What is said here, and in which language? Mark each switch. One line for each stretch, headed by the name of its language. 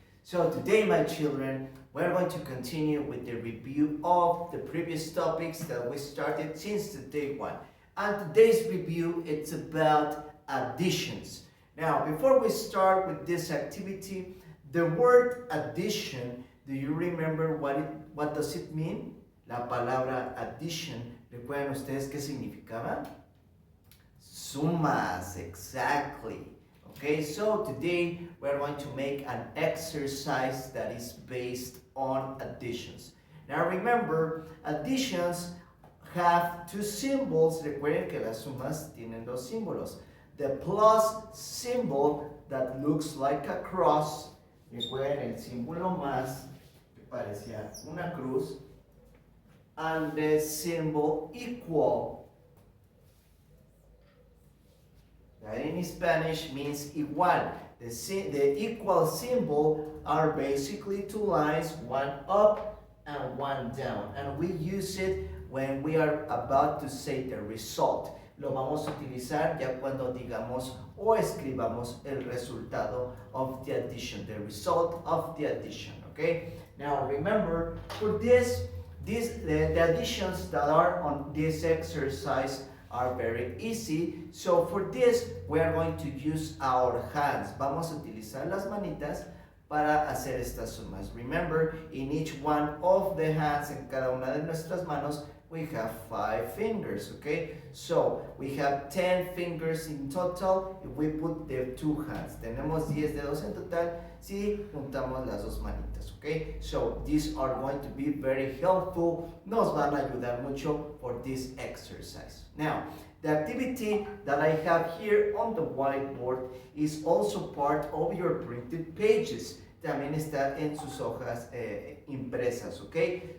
English: So today, my children, we're going to continue with the review of the previous topics that we started since the day one. And today's review, it's about additions. Now, before we start with this activity, the word addition, do you remember what does it mean?
Spanish: La palabra addition, ¿recuerdan ustedes qué significaba?
English: Sumas, exactly. Okay, so today we're going to make an exercise that is based on additions. Now remember, additions have two symbols.
Spanish: Recuerden que las sumas tienen dos símbolos.
English: The plus symbol that looks like a cross.
Spanish: Recuerden el símbolo más que parecía una cruz.
English: And the symbol equal. That in Spanish means igual. The equal symbol are basically two lines, one up and one down. And we use it when we are about to say the result.
Spanish: Lo vamos a utilizar ya cuando digamos o escribamos el resultado
English: of the addition, the result of the addition,
Spanish: okay?
English: Now remember, for the additions that are on this exercise are very easy. So for this, we are going to use our hands.
Spanish: Vamos a utilizar las manitas para hacer estas sumas.
English: Remember, in each one of the hands,
Spanish: en cada una de nuestras manos,
English: we have 5 fingers, okay? So we have 10 fingers in total if we put the 2 hands.
Spanish: Tenemos 10 dedos en total si juntamos las dos manitas, okay?
English: So these are going to be very helpful.
Spanish: Nos van a ayudar mucho
English: for this exercise. Now, the activity that I have here on the whiteboard is also part of your printed pages.
Spanish: También está en sus hojas impresas, okay?